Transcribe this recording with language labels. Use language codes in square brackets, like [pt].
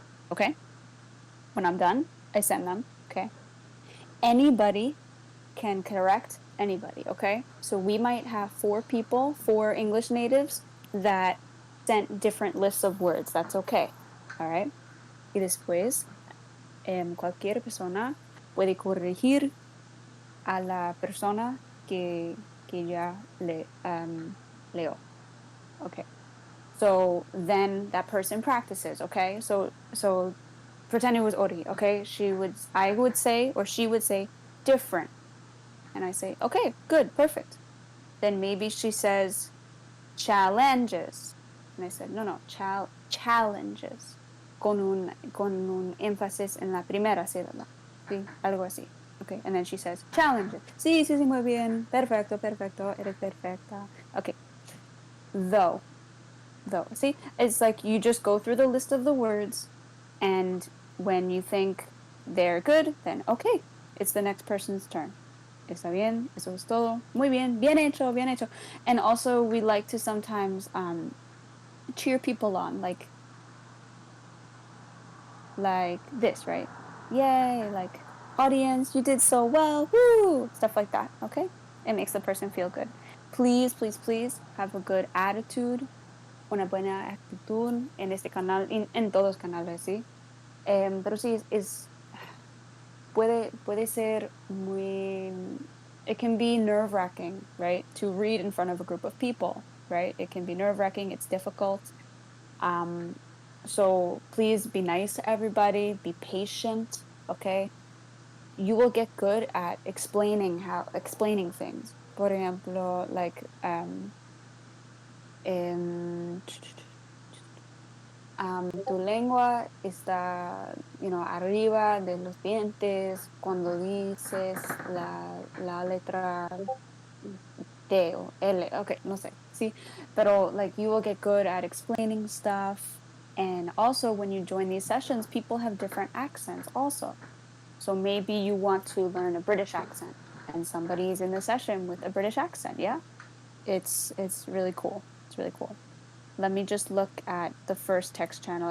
[en] Okay. When I'm done, I send them. Okay. Anybody can correct anybody. Okay. So we might have 4 people, 4 English natives that sent different lists of words. That's okay. All right. [es] Y después, cualquier persona puede corregir a la persona que ya leo. [en] Okay. So then that person practices, okay? So pretend it was Ori, okay? I would say, or she would say, different. And I say, okay, good, perfect. Then maybe she says, challenges. And I said, no, challenges. [es] Con un énfasis en la primera sílaba. Sí, algo así. [en] Okay, and then she says, challenges. [es] Sí, muy bien. Perfecto, eres perfecta. [en] Okay. though. See, it's like you just go through the list of the words, and when you think they're good, then okay, it's the next person's turn. [es] Está bien, eso es todo. Muy bien, bien hecho, bien hecho. [en] And also, we like to sometimes cheer people on, like this, right? Yay, like audience, you did so well, woo, stuff like that. Okay, it makes the person feel good. Please, please, please have a good attitude, [es] una buena actitud en este canal, en todos los canales, sí. Pero sí, puede ser muy, [en] it can be nerve-wracking, right? To read in front of a group of people, right? It can be nerve-wracking, it's difficult. Um, so please be nice to everybody, be patient, okay? You will get good at explaining things. [es] Por ejemplo, like in tu lengua está, arriba de los dientes cuando dices la letra D o L. [en] Okay, [es] no sé. Sí, pero [en] like you will get good at explaining stuff. And also, when you join these sessions, people have different accents also. So maybe you want to learn a British accent, and somebody's in the session with a British accent. Yeah, it's really cool. It's really cool. Let me just look at the first text channel.